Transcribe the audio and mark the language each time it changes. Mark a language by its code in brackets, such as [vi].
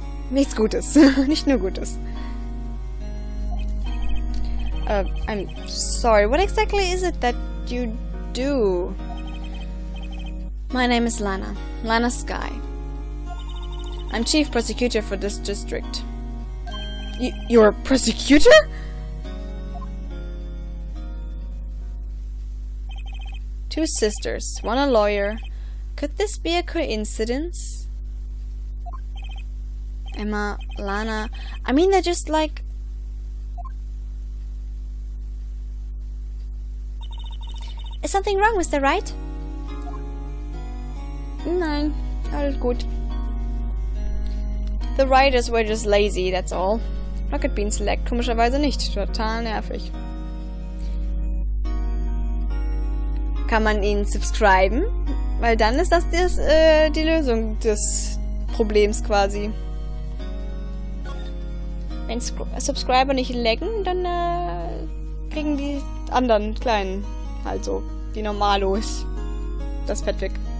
[de] Nichts Gutes, nicht nur Gutes. [en] I'm sorry, what exactly is it that you do? My name is Lana. Lana Skye. I'm chief prosecutor for this district. You're a prosecutor? Two sisters, one a lawyer. Could this be a coincidence? Emma, Lana, I mean they're just like... Is something wrong, Mr. Wright? [de] Nein, alles gut. [en] The writers were just lazy, that's all. [de] Rocket Bean Select komischerweise nicht. Total nervig. Kann man ihnen subscriben? Weil dann ist das die Lösung des Problems quasi. Wenn Subscriber nicht laggen, dann kriegen die anderen kleinen, also die Normalos, das Fett weg.